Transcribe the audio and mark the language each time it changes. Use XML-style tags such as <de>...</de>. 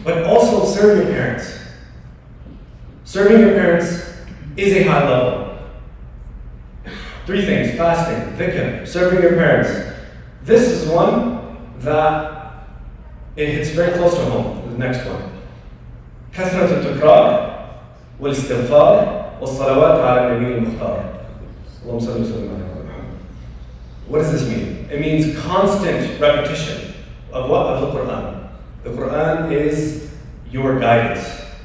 <en>But also serve your parents. Serving your parents is a high level. 3 things: fasting, dhikr, serving your parents. This is one that it hits very close to home. The next one.</en> <ar>كثرة التكرار والاستغفار والصلوات على النبي المختار. اللهم صل وسلم على محمد.</ar> <en>What does this mean? It means constant repetition of what? Of the Quran. The Quran is your guidance.</en>